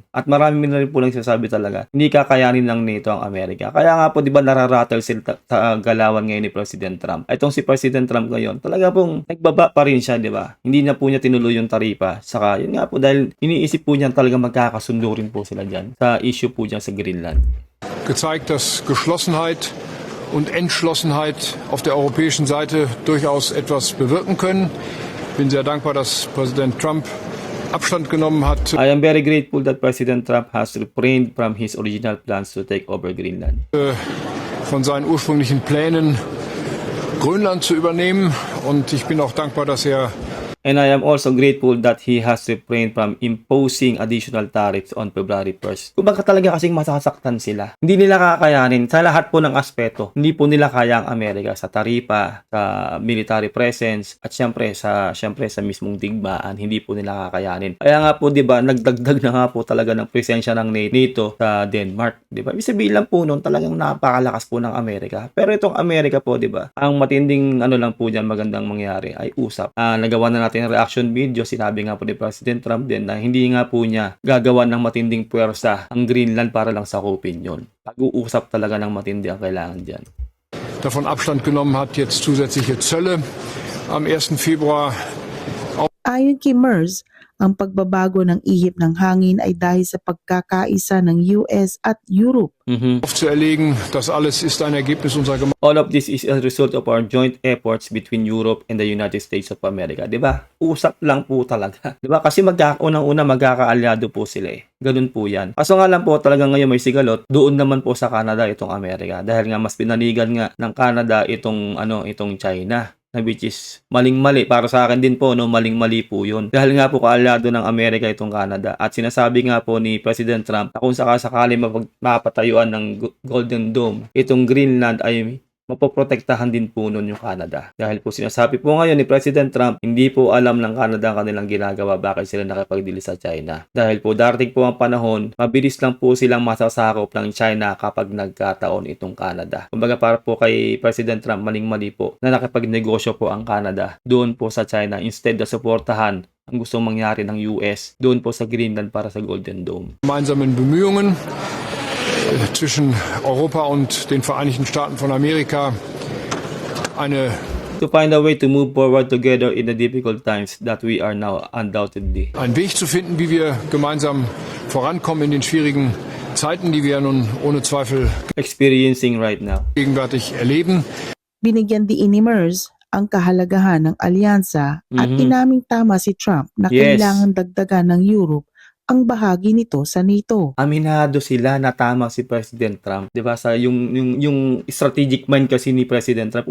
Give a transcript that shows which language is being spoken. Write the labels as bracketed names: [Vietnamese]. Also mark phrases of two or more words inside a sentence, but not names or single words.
[Filipino] At marami na rin po nagsasabi talaga, hindi kakayanin ng NATO ang Amerika. Kaya nga po, di ba, nararattle sila sa galawan ngayon ni President Trump. Itong si President Trump ngayon, talaga pong nagbaba pa rin siya, di ba? Hindi na po niya tinuloy yung taripa. Saka, yun nga po, dahil iniisip po niya talaga magkakasundo rin po sila dyan sa issue issue po dyan sa Greenland. [German] Gezeigt, dass Geschlossenheit und Entschlossenheit auf der europäischen Seite durchaus etwas bewirken können. Bin sehr dankbar, dass Präsident Trump Abstand genommen hat [English] I am very grateful that President Trump has refrained from his original plans to take over Greenland. [German] von seinen ursprünglichen Plänen, Grönland zu übernehmen. Und ich bin auch dankbar, dass er [English] And I am also grateful that he has refrained from imposing additional tariffs on February 1st. [Filipino] Kumbaga talaga kasing masasaktan sila. Hindi nila kakayanin sa lahat po ng aspeto. Hindi po nila kaya ang Amerika sa taripa, sa military presence, at syempre sa mismong digmaan. Hindi po nila kakayanin. Kaya nga po, di ba, nagdagdag na nga po talaga ng presensya ng NATO sa Denmark. Di ba? Ibig sabihin lang po noon, talagang napakalakas po ng Amerika. Pero itong Amerika po, di ba, ang matinding lang po dyan magandang mangyari ay usap. Nagawa na natin [English] reaction video, [Filipino] sinabi nga po ni President Trump din na hindi nga po niya gagawa ng matinding puwersa ang Greenland para lang sakupin yun. Pag-uusap talaga ng matindi ang kailangan dyan. [German] davon Abstand genommen hat, jetzt zusätzliche Zölle am 1. Februar. [Filipino] Ayon kay Merz, ang pagbabago ng ihip ng hangin ay dahil sa pagkakaisa ng US at Europe. [German] Aufzuerlegen, das alles ist ein Ergebnis unserer Gemeinschaft. [English] All of this is a result of our joint efforts between Europe and the United States of America. [Filipino] Diba? Usap lang po talaga. Diba? Kasi unang-una magkakaalyado po sila eh. Ganun po yan. Kaso nga lang po talagang ngayon may sigalot, doon naman po sa Canada itong Amerika. Dahil nga mas pinanigan nga ng Canada itong China. [English] Which is maling-mali. [Filipino] Para sa akin din po, maling-mali po yun. Dahil nga po kaalyado ng Amerika itong Canada. At sinasabi nga po ni President Trump na kung sakasakali mapatayuan ng Golden Dome, itong Greenland ay mapoprotektahan din po nun yung Canada. Dahil po sinasabi po ngayon ni President Trump, hindi po alam ng Canada ang kanilang ginagawa bakit sila nakipagdili sa China. Dahil po darating po ang panahon, mabilis lang po silang masasakop ng China kapag nagkataon itong Canada. Kumbaga para po kay President Trump, maling-mali po na nakipagnegosyo po ang Canada doon po sa China instead na suportahan ang gustong mangyari ng US doon po sa Greenland para sa Golden Dome. [German] Gemeinsamen Bemühungen zwischen Europa und den Vereinigten Staaten von Amerika [English] to find a way to move forward together in the difficult times that we are now undoubtedly. [German] einen Weg zu finden, wie wir gemeinsam vorankommen in den schwierigen Zeiten, die wir nun ohne Zweifel [English] Experiencing right now. [German] gegenwärtig erleben. [Filipino] Binigyan diin ni Merz ang kahalagahan ng alyansa at inaming tama si Trump na Yes. kailangan dagdagan ng Europe ang bahagi nito sa NATO. Aminado sila na tama si President Trump. 'Di ba? Sa yung [English] strategic mind [Filipino] kasi ni President Trump.